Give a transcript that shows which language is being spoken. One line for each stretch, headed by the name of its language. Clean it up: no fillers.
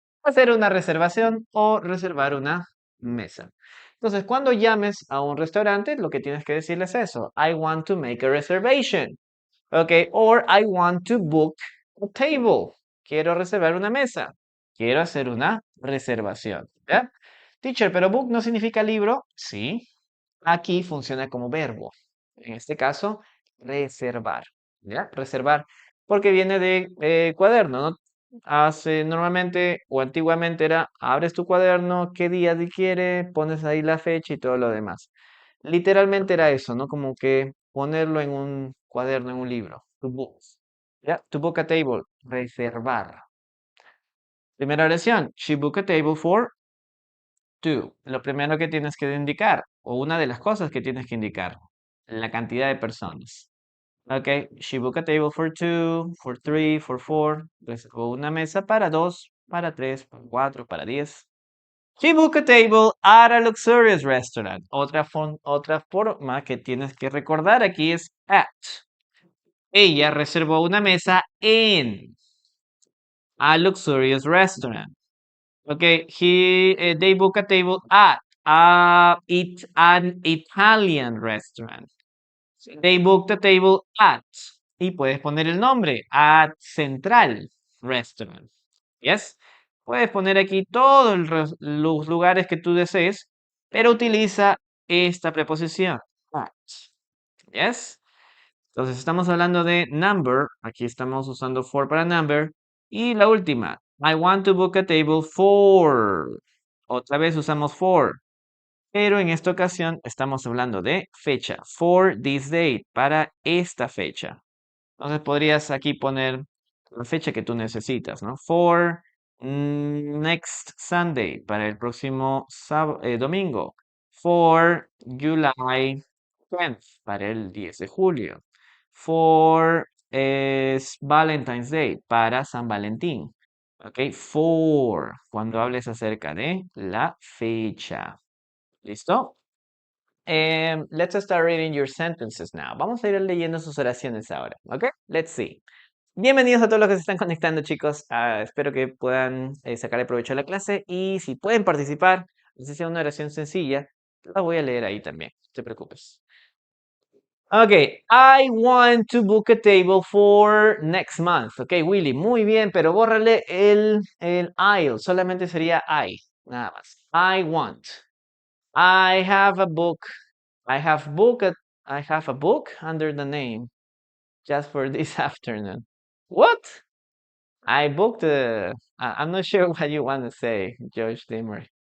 Spanish: Hacer una reservación o reservar una mesa. Entonces, cuando llames a un restaurante, lo que tienes que decirles es eso.
English: I want to make a reservation. ¿Ok? Or I want to book a table.
Spanish: Quiero reservar una mesa. Quiero hacer una reservación. ¿Ya? Teacher, pero book no significa libro. Sí. Aquí funciona como verbo. En este caso, reservar. ¿Ya? Reservar. Porque viene de cuaderno, ¿no? Normalmente o antiguamente era, abres tu cuaderno, qué día quieres, pones ahí la fecha y todo lo demás. Literalmente era eso, ¿no? Como que ponerlo en un cuaderno, en un libro.
English: To book. ¿Ya? To book a table.
Spanish: Reservar. Primera oración.
English: She booked a table for 2.
Spanish: Lo primero que tienes que indicar, o una de las cosas que tienes que indicar, la cantidad de personas.
English: Ok, she booked a table for 2, for 3, for 4.
Spanish: Reservó una mesa para 2, para 3, para 4, para 10.
English: She booked a table at a luxurious restaurant.
Spanish: Otra forma que tienes que recordar aquí es at. Ella reservó una mesa en
English: a luxurious restaurant. Okay, they book a table at an Italian restaurant. They booked a table at,
Spanish: y puedes poner el nombre,
English: at Central Restaurant. Yes.
Spanish: Puedes poner aquí todos los lugares que tú desees, pero utiliza esta preposición. At. Yes. Entonces estamos hablando de number. Aquí estamos usando for para number. Y la última.
English: I want to book a table for.
Spanish: Otra vez usamos for. Pero en esta ocasión estamos hablando de fecha.
English: For this date.
Spanish: Para esta fecha. Entonces podrías aquí poner la fecha que tú necesitas, ¿no?
English: For next Sunday.
Spanish: Para el próximo domingo.
English: For July 10th.
Spanish: Para el 10 de julio. For es Valentine's Day. Para San Valentín. Ok, for. Cuando hables acerca de la fecha. ¿Listo?
English: Let's start reading your sentences now.
Spanish: Vamos a ir leyendo sus oraciones ahora. ¿Ok?
English: Let's see.
Spanish: Bienvenidos a todos los que se están conectando, chicos. Espero que puedan sacarle provecho a la clase y si pueden participar, si sea una oración sencilla, la voy a leer ahí también. No te preocupes.
English: Ok, I want to book a table for next month.
Spanish: Ok, Willy, muy bien, pero bórrale el I'll. Solamente sería I, nada más.
English: I want. I have a book. I have a book under the name just for this afternoon. What? I booked I'm not sure what you want to say, George Dimmer.